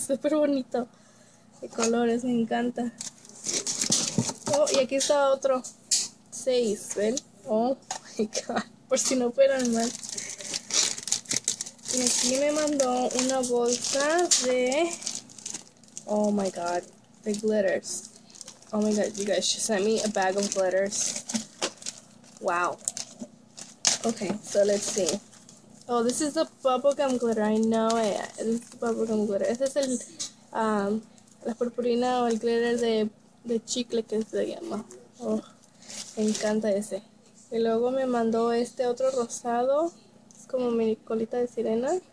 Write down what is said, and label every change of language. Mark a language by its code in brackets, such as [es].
[es] Súper bonito. De colores, me encanta. Oh, y aquí está otro. 6, ¿ven? [en] Oh my god. [es] Por si no fueran más. Y aquí me mandó una bolsa de... [en] Oh my god. The glitters. Oh my god, you guys, she sent me a bag of glitters. Wow. Okay, so let's see. Oh, this is the bubblegum glitter. I know it. This is the bubblegum glitter. [es] Este es el, la purpurina o el glitter de chicle que se llama. Oh, me encanta ese. Y luego me mandó este otro rosado. Es como mi colita de sirena.